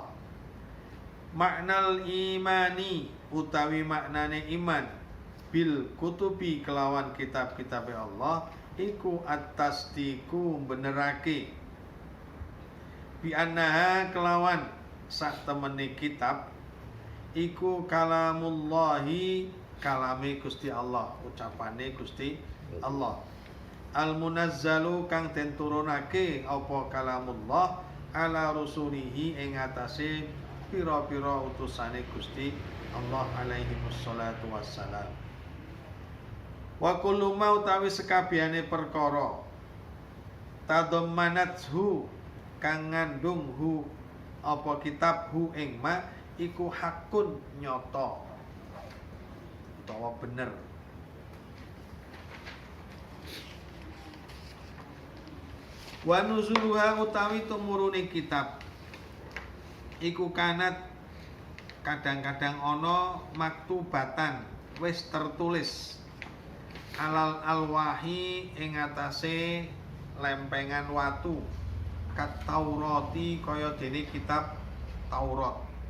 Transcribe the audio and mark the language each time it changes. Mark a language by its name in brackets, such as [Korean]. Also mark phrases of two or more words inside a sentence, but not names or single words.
[Arabic] معنى الإيمان [Javanese] utawi maknane iman [Arabic] بالكتب [Javanese] kelawan kitab-kitabe Allah iku at-tasdiqu benerake [Arabic] بأنها [Javanese] kelawan sak temene kitab iku kalamullahi kalame Gusti Allah, ucapane Gusti Allah. Al-munazzalu kang den turunake apa kalamullah [Arabic] على رسله [Javanese] ing atase pira-pira utusane Gusti Allah [Arabic] عليه الصلاة والسلام. وكل ما [Javanese] utawi sekabehane perkara tadammanathu kang ngandung hu apa kitab hu ing ma iku hakun nyata utawa bener. [Arabic] ونزولها [Javanese] utawi tumurune kitab iku kanat kadang-kadang ana maktubatan wis tertulis [Arabic] على الألواح [Javanese] ing atase lempengan watu [Arabic] كالتوراة [Javanese] kaya dene kitab Taurat.